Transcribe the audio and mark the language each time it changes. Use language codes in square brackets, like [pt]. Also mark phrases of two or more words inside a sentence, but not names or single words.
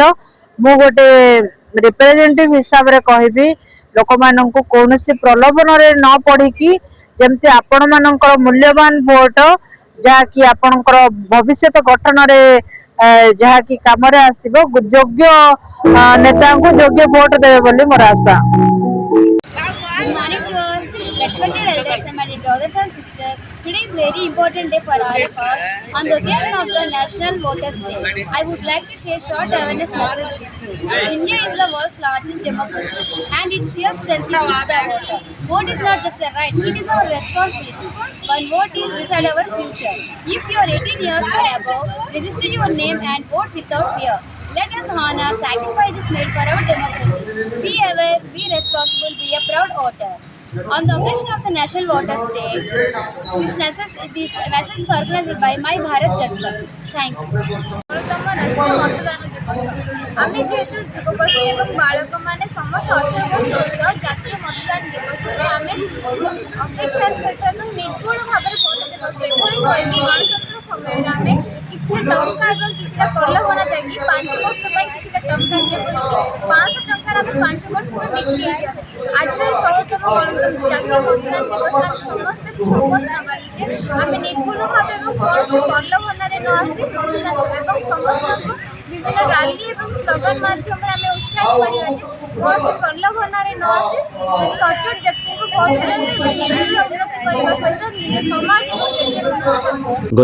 [or] ମୁଁ ଗୋଟେ ରିପ୍ରେଜେଣ୍ଟେଟିଭ ହିସାବରେ କହିବି, ଲୋକମାନଙ୍କୁ କୌଣସି ପ୍ରଲୋଭନରେ ନ ପଡିକି ଯେମିତି ଆପଣ ମାନଙ୍କର ମୂଲ୍ୟବାନ ଭୋଟ ଯାହାକି ଆପଣଙ୍କର ଭବିଷ୍ୟତ ଗଠନରେ ଯାହାକି କାମରେ ଆସିବ, ଯୋଗ୍ୟ ନେତାଙ୍କୁ ଯୋଗ୍ୟ ଭୋଟ ଦେବେ ବୋଲି ମୋର ଆଶା। [en] Good morning to all respected elders and my brothers and sisters. Today is very important day for all of us. On the occasion of the National Voters Day, I would like to share short awareness message with you. India is the world's largest democracy and its sheer strength is with the voter. Vote is not just a right, it is our responsibility. One vote is decide our future. If you are 18 years or above, register your name and vote without fear. Let us honor sacrifices made for our democracy. Be aware, be responsible, be a proud voter. On the occasion of the National Voters Day, this message is organized by My Bharat Gazette. Thank you. [bn] ষোলতম রাষ্ট্রীয় মতদান দিবস আমি যেহেতু যুবগোষ্ঠী এবং বালক মানে সমস্ত 18 [or] ବର୍ଷର ଜାତୀୟ ମତଦାନ ଦିବସରେ ଆମେ ଅପେକ୍ଷାର ସହିତ ଏବଂ ନିର୍ଭୁଳ ଭାବରେ ଭୋଟ ଦେବାକୁ ଏଭଳି କହିକି ଗଣତନ୍ତ୍ର ସମୟରେ ଆମେ କିଛି ଟଙ୍କା ଏବଂ କିଛିଟା ପ୍ରଲୋଭନ ଦେଇକି 5 ବର୍ଷ ପାଇଁ କିଛିଟା ଟଙ୍କା ଯେପରିକି 500 ଟଙ୍କାରେ ଆମେ 5 ବର୍ଷ ପାଇଁ ବିକ୍ରି ଆଜିର এই 16ତମ ଜାତୀୟ ମତଦାନ ଦିବସରେ ଆମେ ସମସ୍ତେ ଶପଥ ନେବା ଯେ ଆମେ ନିର୍ଭୁଲ ଭାବେ ଏବଂ କୌଣସି ପ୍ରଲୋଭନରେ ନ ଆସି ମତଦାନ ଏବଂ ସମସ୍ତଙ୍କୁ ବିଭିନ୍ନ ରାଲି ଏବଂ ସ୍ଲୋଗାନ ମାଧ୍ୟମରେ ଆମେ ଉତ୍ସାହିତ କରିବା ଯେ କୌଣସି ପ୍ରଲୋଭନରେ ନ ଆସି ସଚ୍ଚୋଟ ବ୍ୟକ୍ତିଙ୍କୁ ଭୋଟ ଦିଅନ୍ତୁ ଏବଂ ନିଜର ଉନ୍ନତି କରିବା ସହିତ ନିଜ ସମାଜ ଏବଂ ଦେଶର ଉନ୍ନତି କରନ୍ତୁ।